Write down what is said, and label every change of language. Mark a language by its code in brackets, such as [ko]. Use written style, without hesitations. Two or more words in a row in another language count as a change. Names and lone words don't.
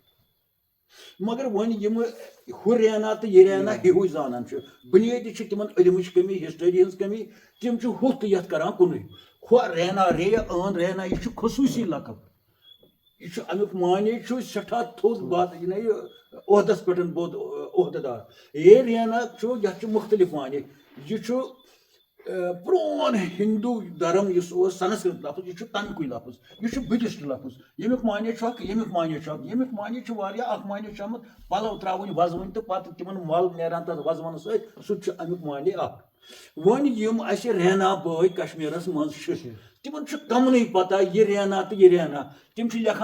[ks] مگر وۄنۍ یِمہٕ ہُہ رینا تہٕ یہِ رینا ہِوُے زانان چھِ بُنیٲدی چھِ تِمن علمٕچ کمی ہسٹری ہٕنٛز کمی تِم چھِ ہُہ تہٕ یتھ کران کُنُے ہُہ رینا رینا یہِ چھُ خصوٗصی لقب یہ امیک معنی سٹھا تھوٚد بات یہ عہدس پٮ۪ٹھ بود عہدٕ دار یہ رینا یتھ مختلف معنی یہ پرون ہندو دھرم اس سنسکرت لفظ یہ تمکُے لفظ یہ بدھسٹ لفظ یمیُک معنی یمیُک معنی یمیُک معنی اکھ معنی چھُ آمُت پلو تراوٕنۍ وزوٕنۍ تہٕ پتہٕ تِمن مل نیران تتھ وزونہٕ سۭتۍ سُہ تہِ چھُ امیُک معنی اکھ وۄنۍ یِم اَسہِ رینا بٲے کشمیٖرس منٛز چھِ تِمن چھُ کمنٕے پتہ یہِ رینا تہٕ یہِ رینا تِم چھِ لیکھان